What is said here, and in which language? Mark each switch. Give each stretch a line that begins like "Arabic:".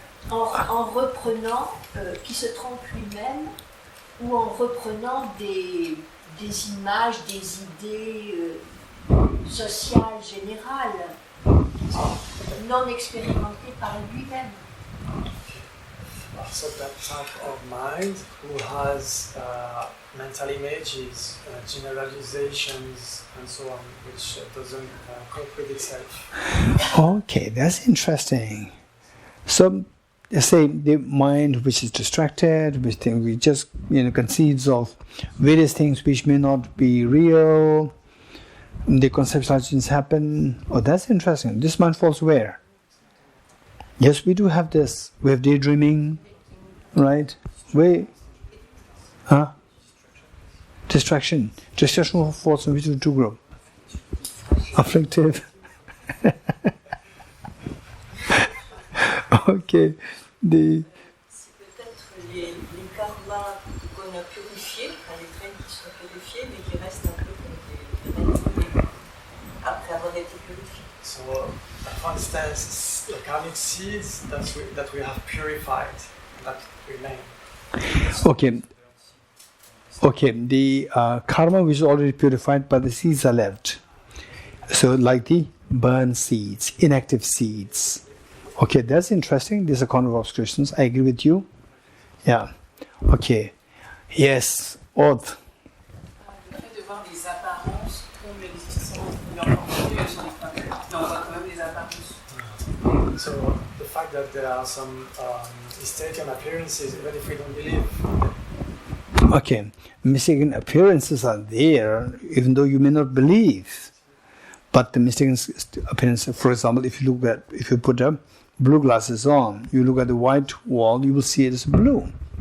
French: En reprenant, qui se trompe lui-même, ou en reprenant des images, des idées sociales, générales, non expérimentées par lui-même.
English: So that type of mind who has mental images, generalizations, and so on, which doesn't cope with itself. Okay, that's interesting. So, let's say the mind which is distracted, which we just conceives of various things which may not be real. The conceptualizations happen. Oh, that's interesting. This mind falls where? Yes, we do have this. We have daydreaming, right? Distraction. Distraction falls in which of the two groups? Afflictive. Okay.
French: C'est peut-être les karmas qu'on a purifiés, les traits qui sont purifiés, mais qui restent un peu comme des après avoir été purifiés.
English: So, for instance, the karmic seeds that we have purified, that remain. Okay, the karma which is already purified, but the seeds are left. So, like the burned seeds, inactive seeds. Okay, that's interesting. These are kind of obscurations. I agree with you. Yeah. Okay. Yes. Aude.
French: Le fait de voir les apparences comme l'existence de l'enfant, on voit quand même les apparences.
English: So the fact that there are some mistaken appearances, even if we don't believe. Okay, mistaken appearances are there, even though you may not believe. But the mistaken appearance, for example, if you put blue glasses on, you look at the white wall, you will see it as blue.